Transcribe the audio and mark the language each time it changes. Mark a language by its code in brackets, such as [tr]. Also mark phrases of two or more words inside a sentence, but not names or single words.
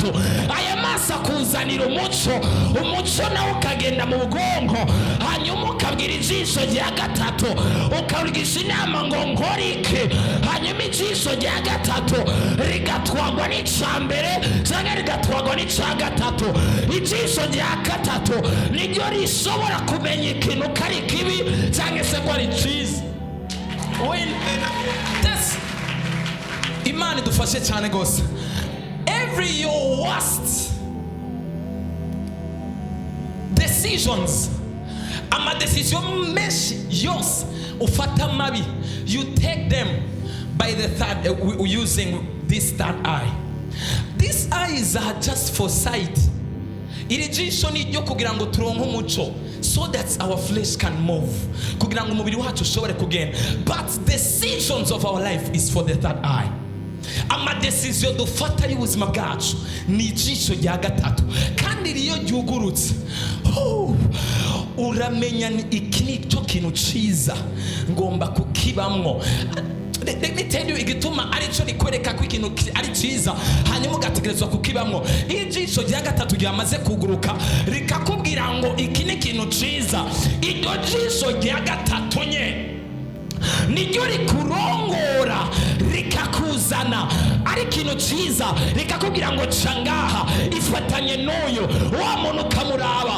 [rn] Aya maso akuzanira umuco nawe ukagenda mu bwonko hanyuma ukabwira ijisho rya gatatu ukabwigisha inama ngo nkore iki, hanyuma ijisho rya gatatu rigatwagwa n'icambere cyangwa rigatwagwa n'ica gatatu. Ijisho rya gatatu niryo rishobora kumenya ikintu kari kibi cyangwa se ko ari ciza. Imana idufashe cyane gose. [en] Every your worst decisions, [rn] ama decision menshi yose ufata mabi, [en] you take them by the third using this third eye. These eyes are just for sight. [rn] Iri jisho ni ryo kugira ngo turonke umuco [en] so that our flesh can move, [rn] kugira ngo umubiri wacu ushobore kugenda. [en] But decisions of our life is for the third eye. [rn] Ama decision dufata y'ubuzima bwacu ni ijisho rya gatatu, kandi riyo ryugurutse uramenya iki ni cyo kintu ciza ngomba kukibamwo. [en] Let me tell you [rn] igituma ari cyo rikwereka ko ikintu ari ciza hanyuma ugategerezwa kukibamwo. Ijisho rya gatatu ryamaze kuguruka rikakubwira ngo iki ni kintu ciza, iryo jisho rya gatatu nye niryo rikurongora rikakuzana ari kintu ciza, rikakubwira ngo cangaha ifatanye n'uyu wa muntu ukamuraba.